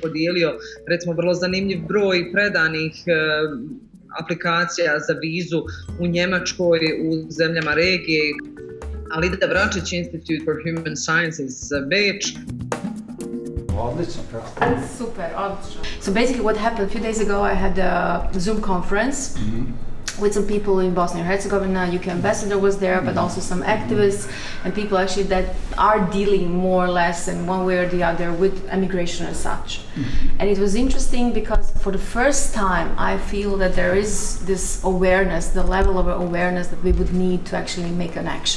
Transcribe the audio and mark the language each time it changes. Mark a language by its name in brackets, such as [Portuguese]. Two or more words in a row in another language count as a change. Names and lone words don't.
[Bosnian] Podijelio, recimo, vrlo zanimljiv broj predanih aplikacija za vizu u Njemačkoj, u zemljama regije. Ali da Vračić Institute for Human Sciences Beč. Super, odlično. [English] So basically what happened a few days ago, I had a Zoom conference with some people in Bosnia and Herzegovina. UK ambassador was there, but also some activists and people actually that are dealing more or less in one way or the other with immigration as such. And it was interesting because for the first time I feel that there is this awareness, the level of awareness that we would need to actually make an action.